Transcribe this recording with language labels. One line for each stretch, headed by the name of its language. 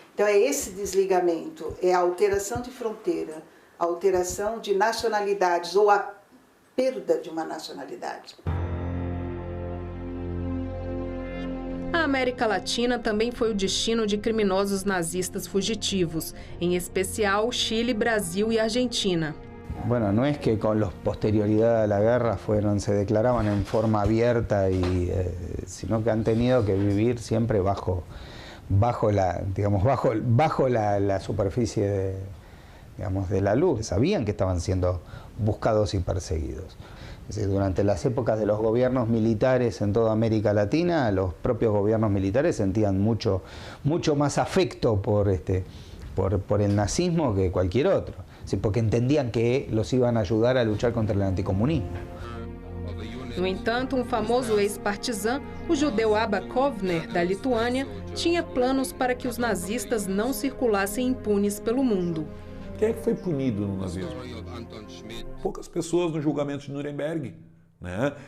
Portuguese: Então é esse desligamento, é a alteração de fronteira, a alteração de nacionalidades ou a perda de uma nacionalidade. A América Latina também foi o destino de criminosos nazistas fugitivos, em especial Chile, Brasil e Argentina.
Spanish: Bueno, no es que con la posterioridad a la guerra se declaraban en forma abierta, sino que han tenido que vivir siempre bajo la superficie de la luz. Sabían que estaban siendo buscados y perseguidos. Es decir, durante las épocas de los gobiernos militares en toda América Latina, los propios gobiernos militares sentían mucho más afecto por el nazismo que cualquier otro, porque entendían que los iban a ayudar a luchar contra el anticomunismo.
Portuguese: No entanto, famoso ex-partizan, o judeu Abba Kovner, da Lituânia, tinha planos para que os nazistas não circulassem impunes pelo mundo. Quem é que foi punido no nazismo? Poucas pessoas no julgamento de Nuremberg, né?